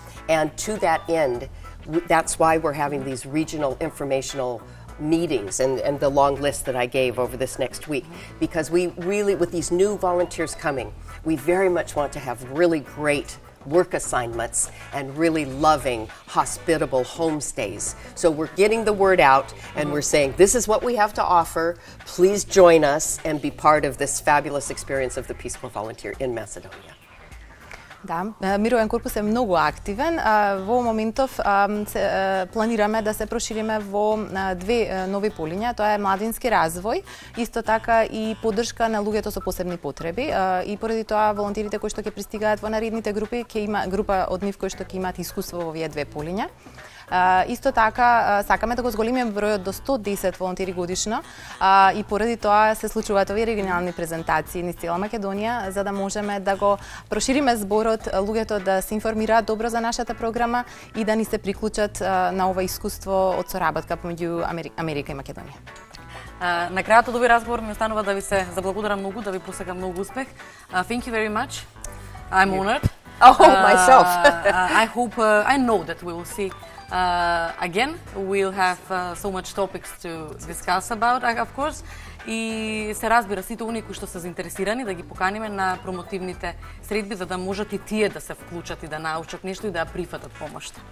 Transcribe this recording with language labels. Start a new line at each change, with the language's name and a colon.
English: And to that end, that's why we're having these regional informational meetings and the long list that I gave over this next week, because we really, with these new volunteers coming, we very much want to have really great work assignments and really loving, hospitable homestays. So we're getting the word out and we're saying, this is what we have to offer. Please join us and be part of this fabulous experience of the Peace Corps volunteer in Macedonia.
Macedonian: Да, Мировен корпус е многу активен. Во моментов планираме да се прошириме во две нови полиња. Тоа е младински развој, исто така и поддршка на луѓето со посебни потреби. И поради тоа волонтерите кои што ќе пристигаат во наредните групи, ќе има група од нив кои што ќе имаат искуство во овие две полиња. Исто така сакаме да го зголемиме бројот до 110 волонтери годишно и поради тоа се случуваат овие регионални презентации низ цела Македонија, за да можеме да го прошириме зборот, луѓето да се информираат добро за нашата програма и да ни се приклучат на ова искуство од соработка помеѓу Америка и Македонија. На крајот од овој разговор ми останува да ви се заблагодарам многу, да ви посакам многу успех.
English: Thank you very much. I'm honored. Myself. I hope, I know that we will see again. We'll have so much topics to discuss about, of course.
Macedonian: И се разбира сите оние кои што се заинтересирани да ги поканиме на промотивните средби за да можат и тие да се вклучат и да научат нешто и да прифатат помош.